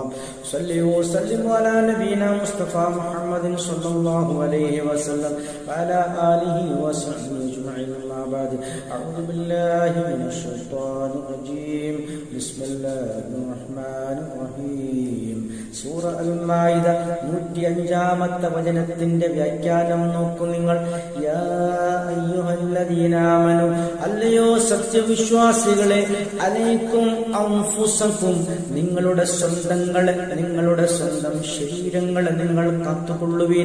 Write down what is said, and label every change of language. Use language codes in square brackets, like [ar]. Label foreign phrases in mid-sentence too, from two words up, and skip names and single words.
[ar] صلوا وسلموا على نبينا مصطفى محمد صلى الله عليه وسلم وعلى آله وصحبه أجمعين. أما بعد، أعوذ بالله من الشيطان الرجيم. بسم الله الرحمن الرحيم. [ml] സൂറ അൽ-മാഇദ 105-ാമത്തെ വചനത്തിന്റെ വ്യാഖ്യാനം നോക്കൂ നിങ്ങൾ. [ar] يا أيها الذين آمنوا, [ml] അല്ലയോ സത്യവിശ്വാസികളെ, [ar] عليكم أنفسكم, [ml] നിങ്ങളുടെ സ്വന്തങ്ങളെ, നിങ്ങളുടെ സ്വന്തം ശരീരങ്ങളെ നിങ്ങൾ കാത്തുകൊള്ളുവീൻ.